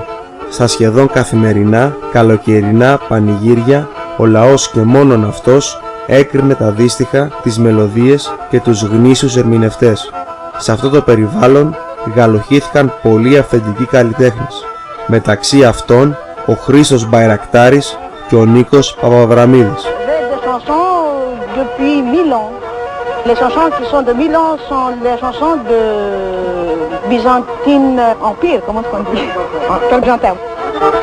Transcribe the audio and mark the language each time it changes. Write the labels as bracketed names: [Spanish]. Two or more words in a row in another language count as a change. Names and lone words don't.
[Greek] Στα σχεδόν καθημερινά, καλοκαιρινά πανηγύρια, ο λαός και μόνον αυτός έκρινε τα δύστιχα, τις μελωδίες και τους γνήσιους ερμηνευτές. Σε αυτό το περιβάλλον γαλοχήθηκαν πολλοί αυθεντικοί καλλιτέχνες. Μεταξύ αυτών ο Χρήστος Μπαϊρακτάρης και ο Νίκος Παπαβραμίδης. [French] Les chansons qui sont de Milan sont les chansons de Byzantine Empire, comment on dit, comme j'entends.